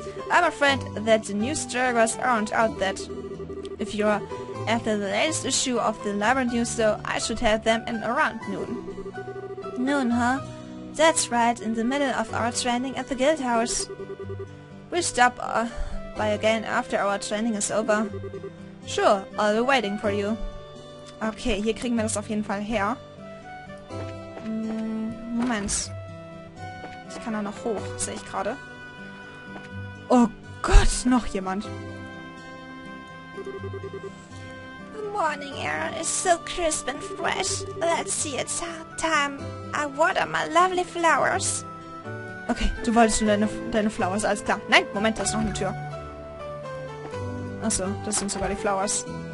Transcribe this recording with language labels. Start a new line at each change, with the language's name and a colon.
English: I'm afraid that the new Striggers aren't out yet. If you're after the latest issue of the libel news, though, I should have them in around noon. Noon, huh? That's right, in the middle of our training at the guild house. We'll stop by again after our training is over. Sure, I'll be waiting for you.
German: Okay, hier kriegen wir das auf jeden Fall her. Moment. Ich kann da noch hoch, sehe ich gerade. Oh Gott, noch jemand.
English: Good morning, air is so crisp and fresh. Let's see, it's time I water my lovely flowers.
German: Okay, du wolltest nur deine Flowers, alles klar. Nein, Moment, da ist noch eine Tür. Achso, das sind sogar die Flowers.